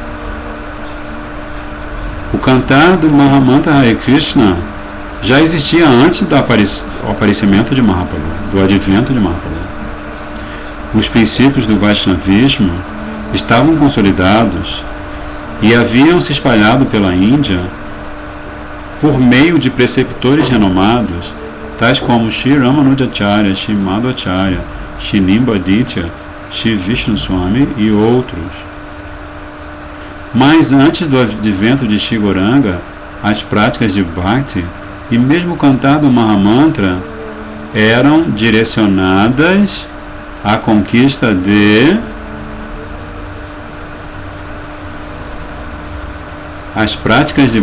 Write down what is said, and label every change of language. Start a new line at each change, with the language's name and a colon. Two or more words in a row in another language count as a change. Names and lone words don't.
Portuguese: O cantar do Mahamantra Hare Krishna já existia antes do aparecimento de Mahaprabhu, do advento de Mahaprabhu. Os princípios do Vaishnavismo estavam consolidados e haviam se espalhado pela Índia por meio de preceptores renomados, tais como Shri Ramanujacharya, Shri Madhvacharya, Shri Nimbaditya, Shri Vishnu Swami e outros. Mas antes do advento de Shri Gauranga, as práticas de Bhakti e mesmo o cantar do Mahamantra eram direcionadas à conquista de as práticas de Bhakti.